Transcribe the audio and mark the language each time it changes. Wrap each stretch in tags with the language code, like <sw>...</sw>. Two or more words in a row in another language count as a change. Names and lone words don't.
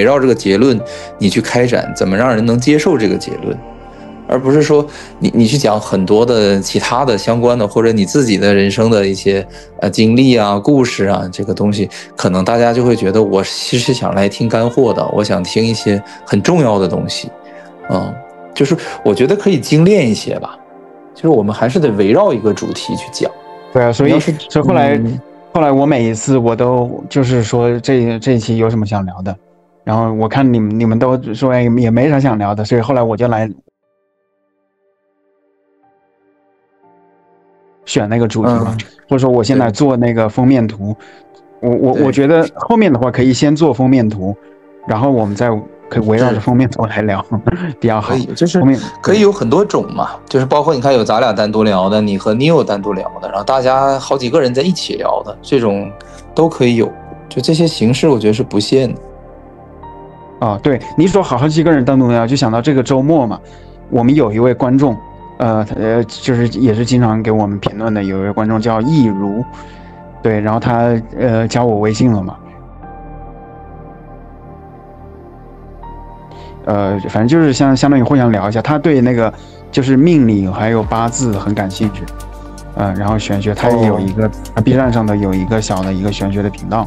<zh>繞這個結論你去開展怎么讓人能接受這個結論，而不是說你去講很多的其他的相關的，或者你自己的人生的一些經歷啊、故事啊，这個東西可能大家就會覺得我其實想來聽乾貨的，我想聽一些很重要的東西就是我覺得可以精煉一些吧，就是我們還是得圍繞一個主題去講。對啊，所以後來我每一次我都就是說這一期有什麼想聊的，然後我看你們都說也沒啥想聊的，所以後來我就来選那個主题嘛，或者說我现在做那個封面圖，我覺得後面的話可以先做封面圖，然後我們再可以圍繞着封面圖來聊比較好。就是可以有很多種嘛，就是包括你看有咱俩單獨聊的，你和你有单獨聊的，然後大家好幾個人在一起聊的，這種都可以有，就這些形式我覺得是不限的。對，你說好幾個人單獨聊，就想到這個周末嘛，我們有一位觀眾就是也是經常給我們評論的，有一位觀眾叫易如，對，然後他加我微信了嘛，反正就是相當於互相聊一下，他對那個就是命理還有八字很感興趣，然後玄學他也有一個B 站上的有一個小的一個玄学的頻道。</zh>